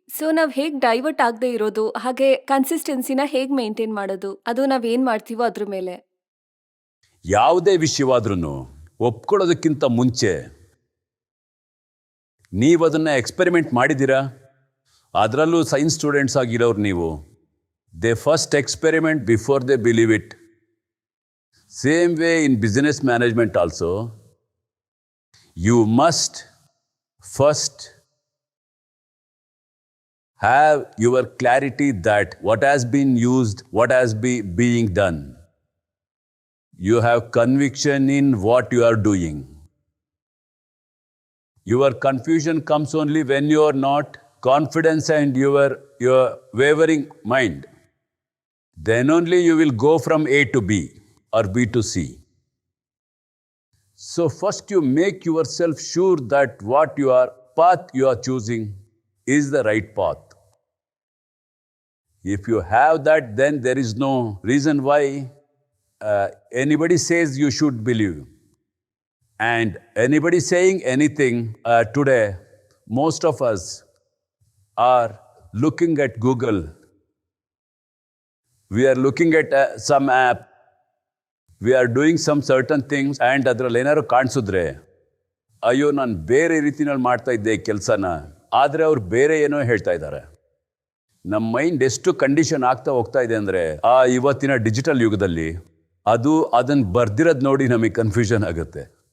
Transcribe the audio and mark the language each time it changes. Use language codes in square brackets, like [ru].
[kn] So ನಾವ್ ಹೇಗ್ divert ಆಗದೆ ಇರೋದು, ಹಾಗೆ ಕನ್ಸಿಸ್ಟೆನ್ಸಿನ ಹೇಗ್ ಮೇಂಟೈನ್ ಮಾಡೋದು, ಅದು ನಾವೇನ್ ಮಾಡ್ತೀವೋ ಅದ್ರ ಮೇಲೆ. ಯಾವುದೇ ವಿಷಯವಾದ್ರೂ ಒಪ್ಕೊಳ್ಳೋದಕ್ಕಿಂತ ಮುಂಚೆ ನೀವು ಅದನ್ನು ಎಕ್ಸ್ಪೆರಿಮೆಂಟ್ ಮಾಡಿದ್ದೀರಾ? ಅದರಲ್ಲೂ ಸೈನ್ಸ್ ಸ್ಟೂಡೆಂಟ್ಸ್ ಆಗಿರೋರು ನೀವು, [en] They first experiment before they believe it. Same way in business management also, you must first have your clarity that what has been used, what has being done. You have conviction in what you are doing. Your confusion comes only when you are not confidence and your wavering mind. Then only you will go from A to B or B to C. So first you make yourself sure that what path you are choosing is the right path. If you have that, then there is no reason why anybody says you should believe. And anybody saying anything today, most of us are looking at Google. We are looking at some app. We are doing some certain things and [kn] ಅದರಲ್ಲಿ ಏನಾದ್ರು ಕಾಣಿಸಿದ್ರೆ ಅಯ್ಯೋ ನಾನು ಬೇರೆ ರೀತಿನಲ್ಲಿ ಮಾಡ್ತಾ ಇದ್ದೆ ಕೆಲಸನ, ಆದರೆ ಅವ್ರು ಬೇರೆ ಏನೋ ಹೇಳ್ತಾ ಇದ್ದಾರೆ. ನಮ್ಮ ಮೈಂಡ್ ಎಷ್ಟು ಕಂಡೀಷನ್ ಆಗ್ತಾ ಹೋಗ್ತಾ ಇದೆ ಅಂದರೆ ಇವತ್ತಿನ ಡಿಜಿಟಲ್ ಯುಗದಲ್ಲಿ ಅದನ್ನು ಬರ್ದಿರೋದು ನೋಡಿ ನಮಗೆ ಕನ್ಫ್ಯೂಷನ್ ಆಗುತ್ತೆ.